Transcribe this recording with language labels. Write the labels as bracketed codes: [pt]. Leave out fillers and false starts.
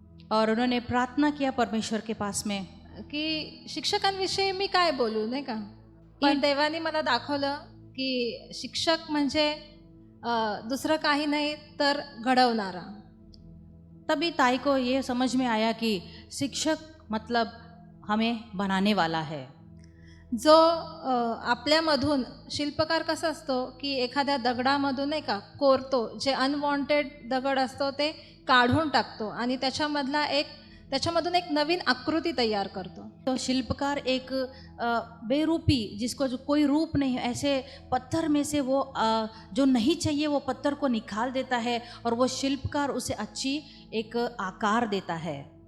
[hi] और उन्होंने प्रार्थना किया परमेश्वर के पास में [mr] की शिक्षकांविषयी मी काय बोलू, नाही का. पण देवाने मला दाखवलं की शिक्षक म्हणजे दुसरं काही नाही तर घडवणारा. [hi] तभी ताई को ये समझ में आया कि शिक्षक मतलब हमें बनाने वाला है. [mr] जो आपल्यामधून शिल्पकार कसा असतो की एखाद्या दगडामधून नाही का कोरतो, जे अनवॉन्टेड दगड असतो ते काढून टाकतो आणि त्याच्यामधून एक नवीन आकृती तयार करतो. [hi] तो शिल्पकार एक बेरूपी, जिसको जो कोई रूप नहीं, ऐसे पत्थर में से वो जो नहीं चाहिए वो पत्थर को निकाल देता है और वो शिल्पकार उसे अच्छी एक आकार देता है.